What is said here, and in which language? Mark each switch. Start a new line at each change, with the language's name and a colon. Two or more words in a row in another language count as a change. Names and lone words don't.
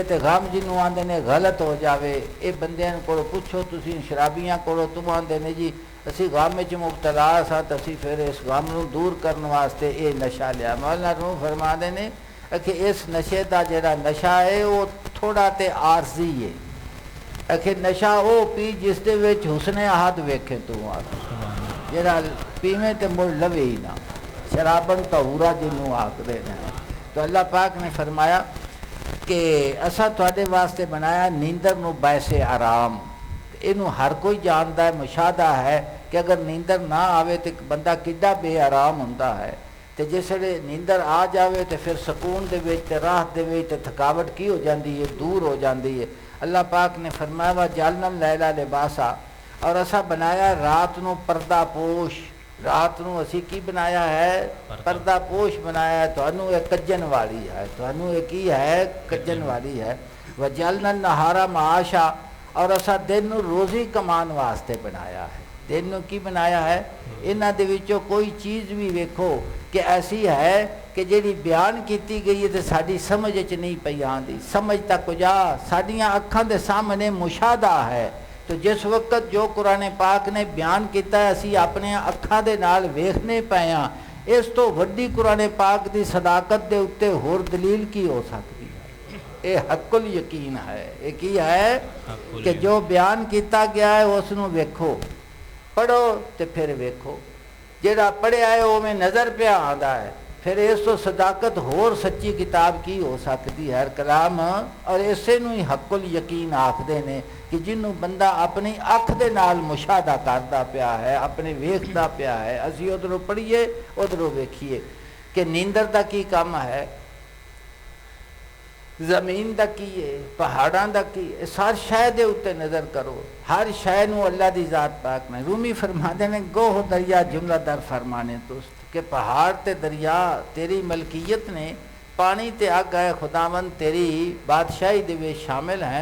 Punjabi: تو غم جنوں آندے نے غلط ہو جاوے. یہ بندیاں کو پوچھو تسی شرابیاں کو, تم آندے نے جی اسی غم وچ مبتلا سا تو اسی پھر اس غم نو دور کرنے واسطے یہ نشہ لیا. مولانا روم فرما دے نے کہ اس نشے دا جڑا نشہ ہے وہ تھوڑا تے عارضی ہے. نشہ وہ پی جس دے وچ حسن احد ویکھے تو جڑا پیویں تے مڑ لوے ہی نہ. شرابن طہورا جنوں آکھدے نے. تو اللہ پاک نے فرمایا کہ اساں تواڈے واسطے بنایا نیندر نو باعث آرام. اینو ہر کوئی جاندا ہے, مشاہدہ ہے کہ اگر نیندر نہ آوے تو بندہ کڈا بے آرام ہوندا ہے. تو جس ویلے نیندر آ جاوے تو پھر سکون دے وچ راحت دے وچ تھکاوٹ کی ہو جاندی ہے, دور ہو جاندی ہے. اللہ پاک نے فرمایا
Arabic: وَجَعَلْنَا اللَّيْلَ لِبَاسًا,
Punjabi: اور اسا بنایا رات نو پردہ پوش. رات نو اسی کی بنایا ہے؟ پردہ پوش بنایا ہے. تانوں یہ کجن والی ہے, تانوں یہ کی ہے؟ کجن والی ہے.
Arabic: وَجَعَلْنَا النَّهَارَ مَعَاشًا,
Punjabi: اور اسا دن نو روزی کمان واسطے بنایا ہے. دن نو کی بنایا ہے؟ انہاں دے وچوں کوئی چیز بھی ویکھو کہ ایسی ہے کہ جیڑی بیان کیتی گئی ہے تو ساری سمجھ وچ نہیں پئی آندی. سمجھ تک کجا ساڈیاں اکھاں دے سامنے مشاہدہ ہے. تو جس وقت جو قرآن پاک نے بیان کیتا ہے اسی اپنے اکھاں دے نال ویکھنے پئے ہاں. اس تو وڈی قرآن پاک دی صداقت دے اوتے ہور دلیل کی ہو سکتی ہے؟ اے حق الیقین ہے. یہ کی ہے کہ جو بیان کیتا گیا ہے اس نو ویکھو, پڑھو تے پھر ویکھو. جیڑا پڑھیا ہے وہ میں نظر پہ آندا ہے. پھر اس تو صداقت ہور سچی کتاب کی ہو سکتی ہے؟ ہر کلام. اور اسے نو ہی حق الیقین آکھدے نے کہ جنوں بندہ اپنی اکھ دے نال مشاہدہ کردا پیا ہے, اپنے ویکھدا پیا ہے. اسی ادھروں پڑھیے ادھروں ویکھیے کہ نیندر دا کی کام ہے, زمین دا کی ہے, پہاڑاں دا کی ہے. ہر شے دے اوتے نظر کرو, ہر شے نو اللہ دی ذات پاک نے. رومی فرماندے نے
Persian: گوہ دریا جملہ در فرمانے دوست
Punjabi: کہ پہاڑ تے دریا تیری ملکیت نے, پانی تے اگ ہے خداوند تیری بادشاہی دے وچ شامل ہیں.